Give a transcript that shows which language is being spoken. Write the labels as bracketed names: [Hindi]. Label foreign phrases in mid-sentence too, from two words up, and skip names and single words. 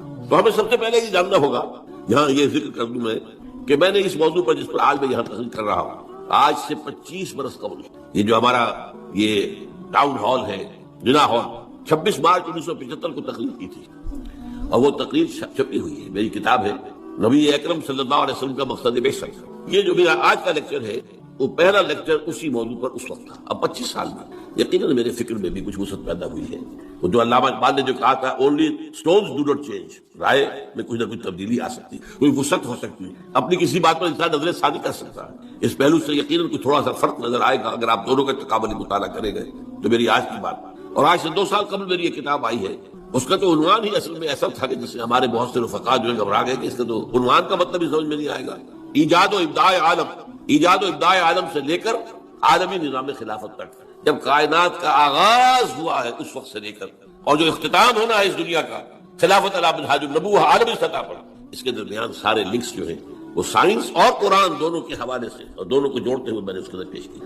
[Urdu] تو ہمیں سب سے پہلے یہ جاننا ہوگا، یہاں یہ ذکر کر دوں میں کہ میں نے اس موضوع پر جس پر آج میں یہاں تقریر کر رہا ہوں، آج سے 25 برس قبل یہ جو ہمارا یہ ٹاؤن ہال ہے، جنا ہال، 26 مارچ 1975 کو تقریر کی تھی، اور وہ تقریر چھپی ہوئی ہے، میری کتاب ہے نبی اکرم صلی اللہ علیہ وسلم کا مقصد بعثت. یہ جو میرا آج کا لیکچر ہے وہ پہلا لیکچر اسی موضوع پر اس وقت تھا. اب 25 سال میں یقیناً میرے فکر میں بھی کچھ وسعت پیدا ہوئی ہے. وہ جو علامہ اقبال نے جو کہا تھا [English] only stones do not change, [Urdu] رائے میں کچھ نہ کچھ تبدیلی آ سکتی، کوئی وسعت ہو سکتی ہے، اپنی کسی بات پر انسان نظر ثانی کر سکتا ہے. اس پہلو سے یقیناً کچھ تھوڑا سا فرق نظر آئے گا اگر آپ دونوں کا تقابلی مطالعہ کریں گے. تو میری آج کی بات، اور آج سے 2 سال قبل میری یہ کتاب آئی ہے، اس کا تو عنوان ہی اصل میں ایسا تھا کہ جس سے ہمارے بہت سے رفقا جو ہے گھبرا گئے کہ اس کا تو عنوان کا مطلب ہی سمجھ میں نہیں آئے گا. ایجاد و ابداع عالم، ایجاد و ابداع عالم سے لے کر عالمی نظام خلافت تک، جب کائنات کا آغاز ہوا ہے اس وقت سے لے کر اور جو اختتام ہونا ہے اس دنیا کا [Arabic] خلافت علی منہاج النبوہ [Urdu] عالمی سطح پر، اس کے درمیان سارے لنکس جو ہیں وہ سائنس اور قرآن دونوں کے حوالے سے اور دونوں کو جوڑتے ہوئے میں نے اس کے اندر پیش کی.